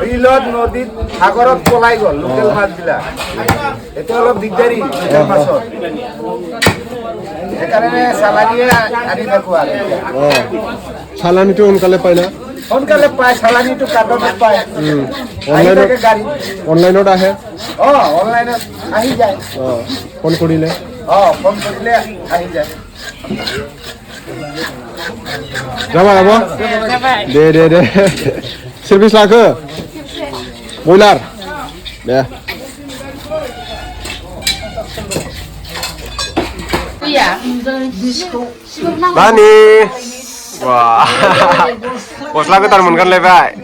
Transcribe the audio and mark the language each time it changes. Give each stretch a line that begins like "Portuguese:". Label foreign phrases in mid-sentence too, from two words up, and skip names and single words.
Assamese: বিলত নদীত সাগৰত পলাই গ'ল লোকেল মাছবিলাক এইটো অলপ দিগদাৰী লোকেল মাছৰ সেইকাৰণে চালানিয়ে আনি থাকোঁ আৰু চালানিটো সোনকালে পায় না সোনকালে পায় চালানিটো কাৰ্টনত পায় অনলাইনত আহে অনলাইনত আহি যায় ফোন কৰিলে ফোন কৰিলে আহি যায়
Bodo: जाबाय आब' दे सार्भिस लाखो बयलार दे Bani wah gosla गोदान मोनगानलायबाय